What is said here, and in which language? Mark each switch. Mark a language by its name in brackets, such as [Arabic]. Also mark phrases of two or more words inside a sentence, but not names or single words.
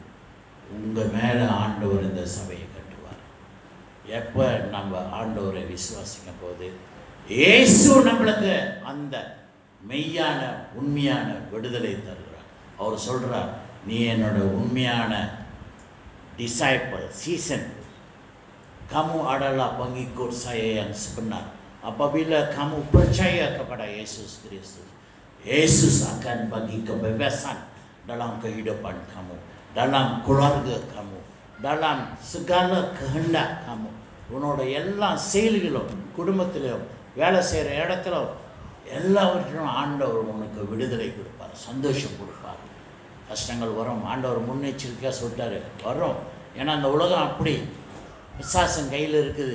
[Tamil] உங்கள் மேலே ஆண்டவர் இந்த சபையை கட்டுவார். எப்போ நம்ம ஆண்டவரை விசுவாசிக்கும் போது இயேசு நம்மளுக்கு அந்த மெய்யான உண்மையான விடுதலை தருகிறார். அவர் சொல்கிறார், நீ என்னோட உண்மையான disciple, season, [Malay] kamu adalah pengikut saya yang sebenar. Apabila kamu percaya kepada Yesus Kristus, Yesus akan bagi kebebasan dalam kehidupan kamu, dalam keluarga kamu, dalam segala kehendak kamu. [Tamil] உன்னோட எல்லா செயல்களும், குடும்பத்திலும், வேலை செய்கிற இடத்திலும், எல்லாவற்றிலும் ஆண்டவர் உனக்கு விடுதலை கொடுப்பார், சந்தோஷம் கொடுப்பார். கஷ்டங்கள் வரும், ஆண்டவர் முன்னெச்சரிக்கையாக சொல்லிட்டார், வரும். ஏன்னா அந்த உலகம் அப்படி பிசாசன் கையில் இருக்குது.